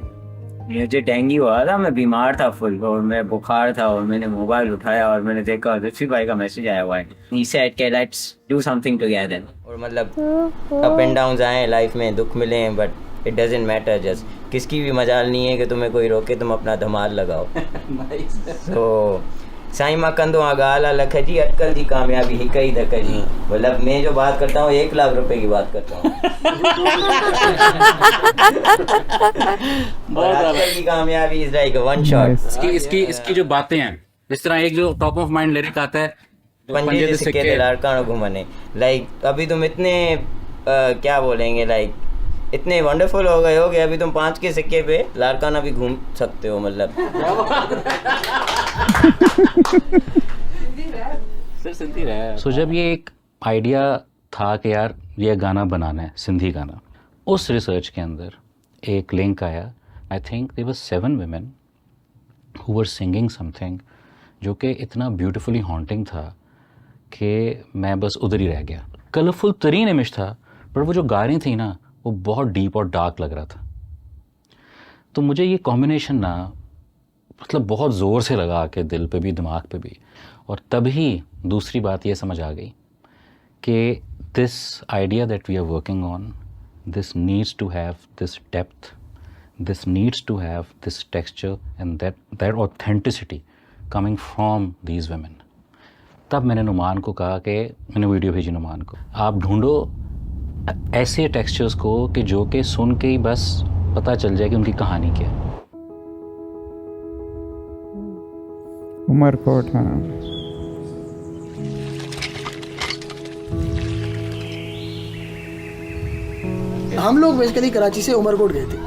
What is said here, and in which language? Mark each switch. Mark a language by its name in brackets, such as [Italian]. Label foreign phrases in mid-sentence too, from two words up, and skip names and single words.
[Hindi] मुझे डेंगू हुआ था, मैं बीमार था फुल और मैं बुखार था और मैंने मोबाइल उठाया और मैंने देखा लुत्फी भाई का मैसेज आया हुआ है। [English] he said के let's do something together. [Hindi] और मतलब [English] ups and downs [Hindi] आए लाइफ में, दुख मिले हैं, [English] but it doesn't matter. [Hindi] जस्ट किसकी भी मजाल नहीं है कि तुम्हें कोई रोके, तुम अपना धमाल लगाओ। [Sindhi] तो साईं मां कंदो आ गाला लख जी, अटकल जी कामयाबी ही कई धक जी। [Hindi] मतलब मैं जो बात करता हूँ 1 लाख रुपए की बात करता हूँ। अटकल की कामयाबी [English] is like one shot. [Hindi] इसकी जो बातें हैं, जिस तरह एक जो [English] top of mind lyric [Hindi] आता है, [Sindhi] पंजे से सिक्के ते लाड़कानो घुमने, [Hindi] लाइक अभी तुम इतने क्या बोलेंगे, लाइक इतने वंडरफुल हो गए हो कि अभी तुम 5 के सिक्के पे लाड़काना भी घूम सकते हो। मतलब सो जब ये एक आइडिया था कि यार ये गाना बनाना है, सिंधी गाना, उस रिसर्च के अंदर एक लिंक आया। [English] I think there were 7 women who were singing something [Hindi] जो कि इतना [English] beautifully haunting [Hindi] था कि मैं बस उधर ही रह गया। कलरफुल तरीन इमेज था, पर वो जो गा रही थी ना, वो बहुत डीप और डार्क लग रहा था। तो मुझे ये कॉम्बिनेशन ना मतलब बहुत ज़ोर से लगा के दिल पे भी, दिमाग पे भी। और तभी दूसरी बात ये समझ आ गई कि [English] this idea that we are working on, this needs to have this depth, this needs to have this texture and that authenticity coming from these women. [Hindi] तब मैंने नुमान को कहा कि मैंने वीडियो भेजी नुमान को, आप ढूंढो ऐसे टेक्सचर्स को कि जो कि सुन के ही बस पता चल जाए कि उनकी कहानी क्या है। उमरकोट, हाँ। हम लोग बेसिकली कराची से उमरकोट गए थे।